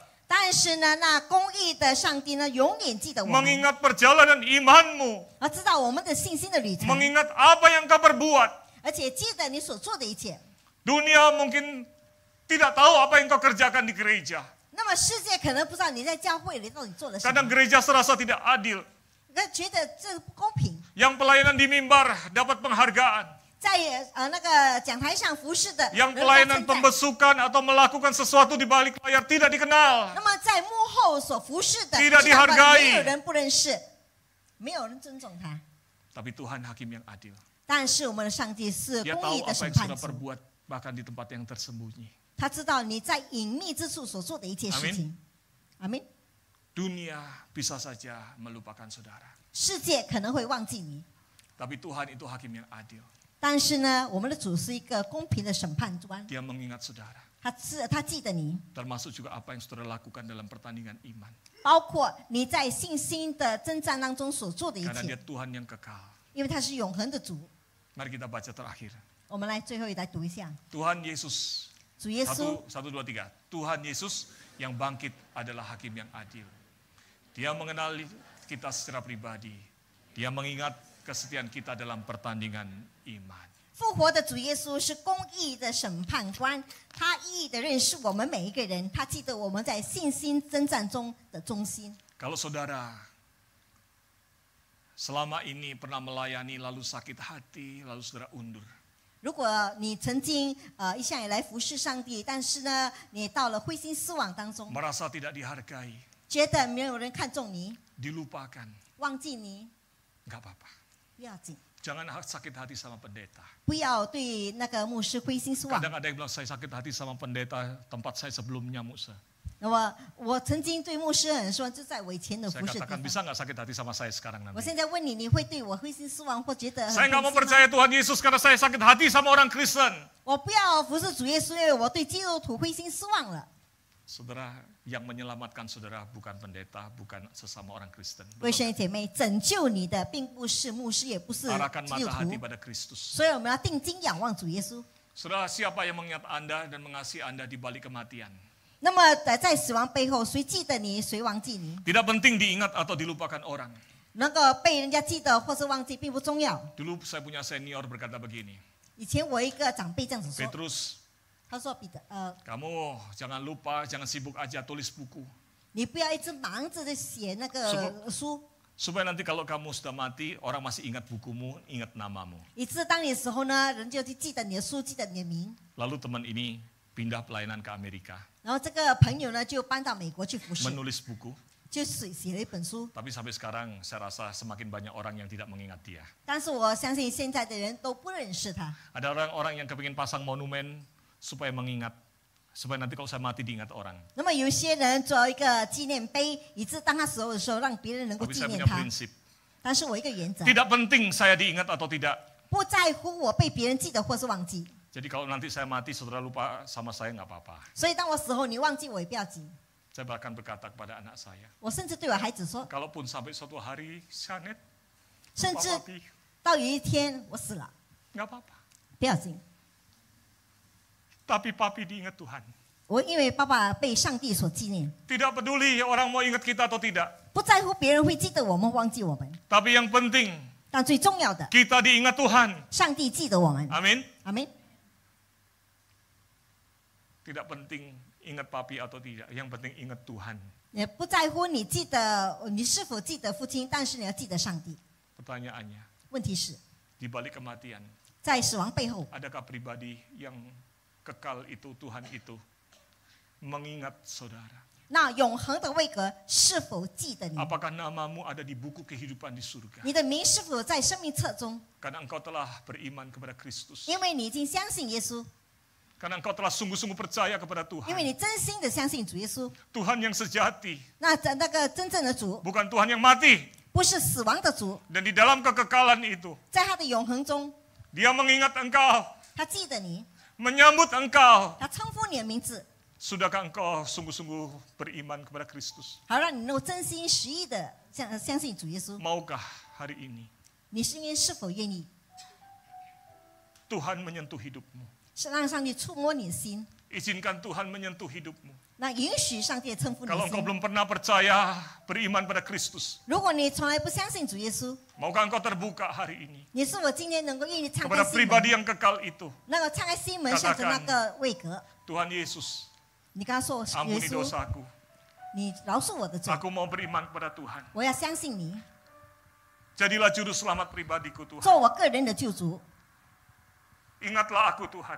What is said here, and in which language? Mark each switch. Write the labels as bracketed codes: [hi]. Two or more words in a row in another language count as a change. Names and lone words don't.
[zh] 但是呢，那公义的上帝呢，永远记得我们， [id] mengingat perjalanan imanmu, [zh] 而知道我们的信心的旅程， [id] mengingat apa yang kau perbuat. [zh] 而且记得你所做的一切。 [id] Dunia mungkin tidak tahu apa yang kau kerjakan di gereja. [zh] 那么世界可能不知道你在教会里到底做了什 [id] Kadang [zh] 么， [id] gereja serasa tidak adil. [zh] 那觉得这不公平。 [id] Yang pelayanan di mimbar dapat penghargaan. [zh] 在那个讲台上服侍的， [id] Yang [zh] 人家 [id] pelayanan [zh] 称赞 [id] pembesukan atau melakukan sesuatu di balik layar tidak dikenal. [zh] 那么在幕后所服侍的， [id] Tidak [zh] 知道吗 [id] dihargai [zh] 没有人不认识，没有人尊重他。 [id] Tapi Tuhan hakim yang adil. [zh] 但是我们的上帝是 [id] Dia [zh] 公义 [id] tahu [zh] 的 [id] apa [zh] 审 [id] yang [zh] 判 [id] sudah [zh] 主， [id] perbuat bahkan di tempat yang tersembunyi. [zh] 他知道你在隐秘之处所做的一切事情。阿门。 [id] Dunia bisa saja melupakan saudara. [zh] 世界可能会忘记你， [id] Tapi Tuhan itu hakim yang adil. [zh] 但是呢，我们的主是一个公平的审判官， [id] Dia mengingat saudara. [zh] 他记得你， [id] Termasuk juga apa yang saudara lakukan dalam pertandingan iman. [zh] 包括你在信心的征战当中所做的一 [id] Karena dia [zh] 切， [id] Tuhan yang kekal. [zh] 因为他是永恒的主。 [id] Mari kita baca terakhir. [zh] 我们来最后来读一下， [id] Tuhan Yesus. [zh] 主耶稣， [id] 1, 2, 3. Tuhan Yesus yang bangkit adalah hakim yang adil. Dia mengenali kita secara pribadi. Dia mengingat kesetiaan kita dalam pertandingan iman. [zh] 复活的主耶稣是公义的审判官，他一一的认识我们每一个人，他记得我们在信心征战中的忠心。 [id] Kalau saudara selama ini pernah melayani lalu sakit hati, lalu saudara undur. [zh] 如果你曾经一向以来服侍上帝，但是呢，你到了灰心失望当中， [id] Merasa tidak dihargai, [zh] 觉得没有人看重你， [id] dilupakan, [zh] 忘记你， [id] nggak apa-apa. [zh] 不要紧， [id] Jangan sakit hati sama pendeta. [zh] 不要对那个牧师灰心失望。 [id] Kadang ada yang bilang saya sakit hati sama pendeta tempat saya sebelumnya Musa. [zh] 那么我曾经对牧师很说，就在我以前的 [id] Saya [zh] 服侍地 [id] katakan [zh] 方。 [id] bisa nggak sakit hati sama saya sekarang [zh] 我 [id] nanti? [zh] 现在问你，你会对我灰心失望或觉得很 [id] Saya nggak mau [zh] 灰心吗？ [id] percaya Tuhan Yesus karena saya sakit hati sama orang Kristen. [zh] 我不要服侍主耶稣，因为我对基督徒灰心失望了。 [id] Saudara, yang menyelamatkan saudara bukan pendeta, bukan sesama orang Kristen. [zh] 弟兄姐妹，拯救你的并不是牧师，也不是 [id] Arahkan [zh] 基督 [id] mata hati [zh] 徒， [id] pada Kristus. [zh] 所以我们要定睛仰望主耶稣。 [id] Saudara, siapa yang mengingat Anda dan mengasihi Anda di balik kematian? [zh] 那么在死亡背后，谁记得你，谁忘记你？ [id] Tidak penting diingat atau dilupakan orang. [zh] 那个被人家记得或是忘记并不重要。 [id] Dulu saya punya senior berkata begini, [zh] 以前我一个长辈这样子说， [id] Petrus, [zh] 他说：“彼得， [id] kamu jangan lupa, jangan sibuk aja tulis buku. [zh] 你不要一直忙着在写那个书， [id] Supaya nanti kalau kamu sudah mati, orang masih ingat bukumu, ingat namamu. [zh] 以致当你的时候呢，人就去记得你的书，记得你的名。 [id] Lalu teman ini pindah pelayanan ke Amerika, [zh] 然后这个朋友呢，就搬到美国去服侍， [id] menulis buku. [zh] 就写了一本书。 [id] Tapi sampai sekarang saya rasa semakin banyak orang yang tidak mengingat dia. [zh] 但是我相信现在的人都不认识他。 [id] Ada orang-orang yang kepingin pasang monumen supaya mengingat, supaya nanti kalau saya mati diingat orang. [zh] 那么有些人做一个纪念碑，以致当他死后的时候，让别人能够 [id] Tapi [zh] 纪 [id] saya [zh] 念 [id] punya [zh] 他。 [id] prinsip, [zh] 但是我一个原则， [id] tidak penting saya diingat atau tidak. [zh] 不在乎我被别人记得或是忘记。 [id] Jadi kalau nanti saya mati, saudara lupa sama saya nggak apa-apa. [zh] 所以当我死后，你忘记我也不要紧。 [id] Saya bahkan berkata kepada anak saya, [zh] 我甚至对我孩子说， [id] kalaupun sampai suatu hari Sanet, [zh] 甚至 [id] lupa papi, [zh] 到有一天我死了， [id] nggak apa-apa. [zh] 不要紧。 [id] Tapi papi diingat Tuhan. [zh] 我因为爸爸被上帝所纪念， [id] Tidak peduli orang mau ingat kita atau tidak. [zh] 不在乎别人会记得我们，忘记我们。 [id] Tapi yang penting, [zh] 但最重要的， [id] kita diingat Tuhan. [zh] 上帝记得我们。 [id] Amin. [zh] 阿门。 [id] Tidak penting ingat papi atau tidak. Yang penting ingat Tuhan. [zh] 也不在乎你记得你是否记得父亲，但是你要记得上帝。 [id] Pertanyaannya, [zh] 问题是， [id] di balik kematian, [zh] 在死亡背后， [id] adakah pribadi yang kekal itu, Tuhan itu, mengingat saudara? [zh] 那永恒的位格是否记得你？ [id] Apakah namamu ada di buku kehidupan di surga? [zh] 你的名是否在生命册中？ [id] Karena engkau telah beriman kepada Kristus. [zh] 因为你已经相信耶稣， [id] Karena engkau telah sungguh-sungguh percaya kepada [zh] 因为 [id] Tuhan. [zh] 你真心的相信主耶稣。 [id] Tuhan yang sejati, [zh] 那个真正的主， [id] bukan Tuhan yang mati. [zh] 不是死亡的主， [id] Dan di dalam kekekalan itu, [zh] 在他的永恒中， [id] Dia mengingat engkau, [zh] 他记得你， [id] menyambut engkau. [zh] 他称呼你的名字， [id] Sudahkah engkau sungguh-sungguh beriman kepada Kristus? [zh] 好让你能够真心实意的相信主耶稣。 [id] Maukah hari ini [zh] 你是否愿意， [id] Tuhan menyentuh hidupmu? [zh] 是让上帝触摸你的心？ [id] Izinkan Tuhan menyentuh hidupmu. [zh] 那允许上帝称呼你 [id] Kalau [zh] 的 [id] engkau [zh] 心。 [id] belum pernah percaya beriman pada Kristus, [zh] 如果你从来不相信主耶稣， [id] maukah engkau terbuka hari ini [zh] 你是否今天能够愿意敞 [id] kepada [zh] 开心 [id] pribadi [zh] 门？ [id] yang kekal itu? [zh] 那个敞开心门，向着那个位格， [id] Tuhan Yesus, [zh] 你跟他说：“耶 [id] ampuni [zh] 稣， [id] dosaku. [zh] 你饶恕我的罪， [id] Aku mau beriman kepada Tuhan. [zh] 我要相信你， [id] Jadilah juru selamat pribadiku Tuhan. [zh] 做我个人的救主。 [id] Ingatlah aku Tuhan.